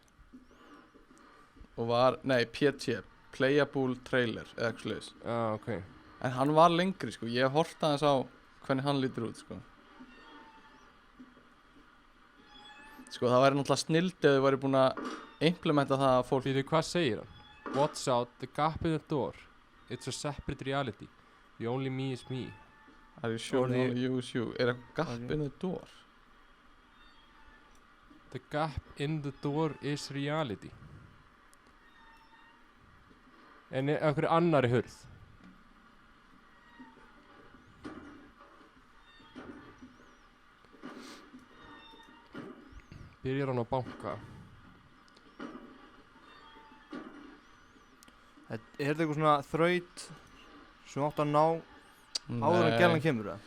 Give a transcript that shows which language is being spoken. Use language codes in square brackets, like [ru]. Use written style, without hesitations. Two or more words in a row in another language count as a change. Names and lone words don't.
[is] Og var, nei, PT, [en] Playable Trailer, [is] eða eitthvað slags. Ok. En hann var lengri, sko. Ég horfði aðeins á hvernig hann lítur út, sko. Sko, það væri náttúrulega snilld ef þau væri búin að implementa það að fólk... Fyrir hvað segir hann? [en] Watch out, the gap in the door. It's a separate reality. The only me is me. Are you sure the only you is you? [is] Er eitthvað [en] gap in the door? The gap in the door is reality. [is] En einhverju annari hurð. Byrjar hann á banka. Er þetta eitthvað svona þraut sem átt að ná áður en gælan kemur það?